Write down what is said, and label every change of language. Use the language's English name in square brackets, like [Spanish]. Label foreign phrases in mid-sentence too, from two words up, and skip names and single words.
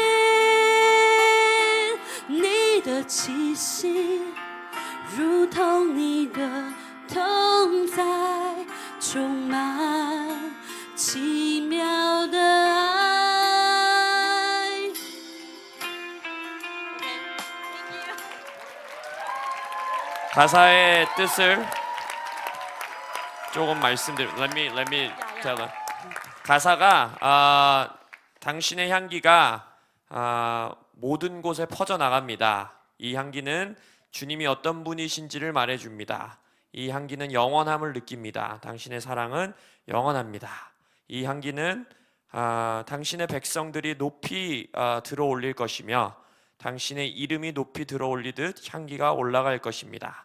[Chinese] 你的气息，如同你的同在，充满奇妙的爱。 [Korean] 가사의 뜻을 조금 [English] Let me tell them. [Korean] 가사가 당신의 향기가 모든 곳에 퍼져나갑니다. 이 향기는 주님이 어떤 분이신지를 말해줍니다. 이 향기는 영원함을 느낍니다. 당신의 사랑은 영원합니다. 이 향기는 당신의 백성들이 높이 들어올릴 것이며 당신의 이름이 높이 들어올리듯 향기가 올라갈 것입니다.